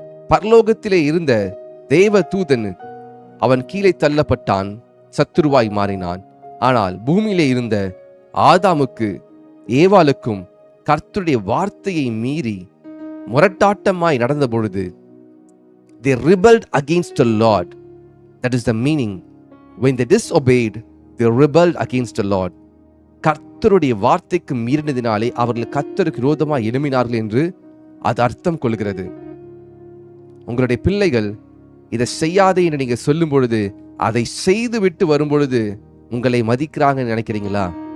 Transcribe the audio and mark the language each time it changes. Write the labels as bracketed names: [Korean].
[Tamil] பரலோகத்திலே இருந்த தேவ தூதன் அவன் கீழே தள்ளப்பட்டான், சத்துருவாய் மாறினான். ஆனால் பூமியிலே இருந்த ஆதாமுக்கு ஏவாளுக்கும் கர்த்தருடைய வார்த்தையை மீறி முரட்டாட்டமாய் நடந்த பொழுது [English] they rebelled against the Lord. That is the meaning. When they disobeyed, they rebelled against the Lord. [Tamil] கர்த்தருடைய வார்த்தைக்கு மீறினதினாலே அவர்கள் கர்த்தருக்கு விரோதமாய் எழும்பினார்கள் என்று அது அர்த்தம் கொள்கிறது. உங்களுடைய பிள்ளைகள் இதை செய்யாதே என்று நீங்க சொல்லும் பொழுது, அதை செய்து விட்டு வரும் பொழுது உங்களை மதிக்கிறாங்கன்னு நினைக்கிறீங்களா?